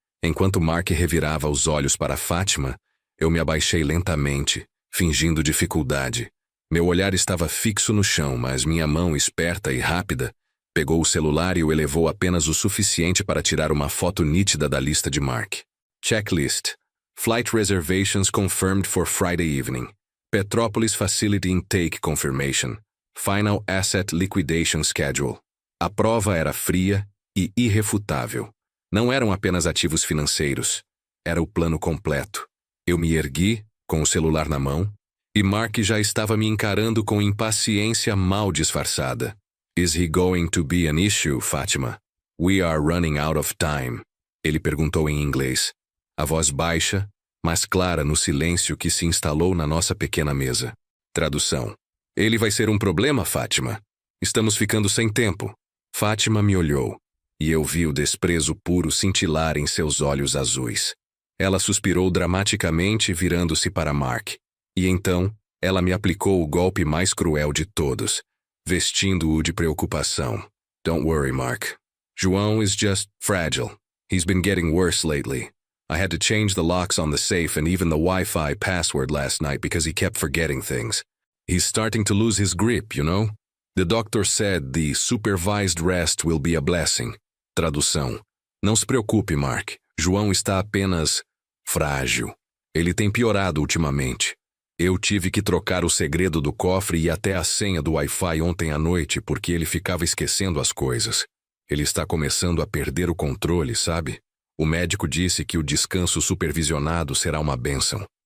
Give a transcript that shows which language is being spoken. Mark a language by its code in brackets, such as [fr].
[pt] Enquanto Mark revirava os olhos para Fátima, eu me abaixei lentamente, fingindo dificuldade. Meu olhar estava fixo no chão, mas minha mão, esperta e rápida, pegou o celular e o elevou apenas o suficiente para tirar uma foto nítida da lista de Mark. [en] Checklist. Flight reservations confirmed for Friday evening. Petrópolis Facility Intake Confirmation. Final Asset Liquidation Schedule. [pt] A prova era fria e irrefutável. Não eram apenas ativos financeiros. Era o plano completo. Eu me ergui, com o celular na mão, e Mark já estava me encarando com impaciência mal disfarçada. [en] Is he going to be an issue, Fátima? We are running out of time. [pt] Ele perguntou em inglês, a voz baixa, mas clara no silêncio que se instalou na nossa pequena mesa. Tradução. Ele vai ser um problema, Fátima. Estamos ficando sem tempo. Fátima me olhou, e eu vi o desprezo puro cintilar em seus olhos azuis. Ela suspirou dramaticamente, virando-se para Mark. E então, ela me aplicou o golpe mais cruel de todos, vestindo-o de preocupação. [en] Don't worry, Mark. João is just fragile. He's been getting worse lately. I had to change the locks on the safe and even the Wi-Fi password last night because he kept forgetting things. He's starting to lose his grip, you know? The doctor said the supervised rest will be a blessing. [pt] Tradução. Não se preocupe, Mark. João está apenas frágil. Ele tem piorado ultimamente. Eu tive que trocar o segredo do cofre e até a senha do Wi-Fi ontem à noite porque ele ficava esquecendo as coisas. Ele está começando a perder o controle, sabe? O médico disse que o descanso supervisionado será uma bênção.